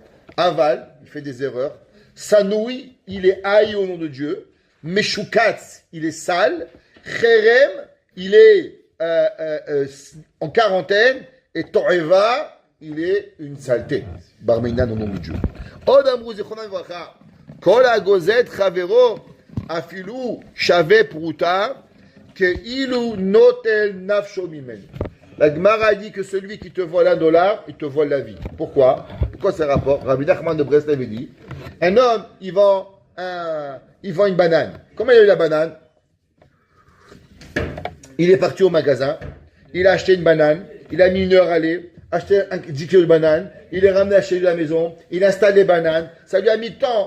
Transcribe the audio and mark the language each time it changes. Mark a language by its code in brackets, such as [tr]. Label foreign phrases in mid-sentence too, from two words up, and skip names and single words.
[fr] Aval, il fait des erreurs. Sanoui, il est haï au nom de Dieu. Meshukatz, il est sale. Cherem, il est en quarantaine. Et To'eva, il est une saleté. Barminan au nom de Dieu. [he] עוד אמרו זכרונם לברכה כל הגוזל את חבירו אפילו שוה פרוטה כאילו נוטל נפשו ממנו. [fr] La Gemara dit que celui qui te vole $1, il te vole la vie. Pourquoi c'est rapport? Rabbi Nachman de Breslev avait dit, un homme, il vend une banane. Comment il a eu la banane? Il est parti au magasin, il a acheté une banane, il a mis 1 heure à aller, acheté 10 kilos de bananes, il est ramené chez lui à la maison, il installe les bananes, ça lui a mis temps.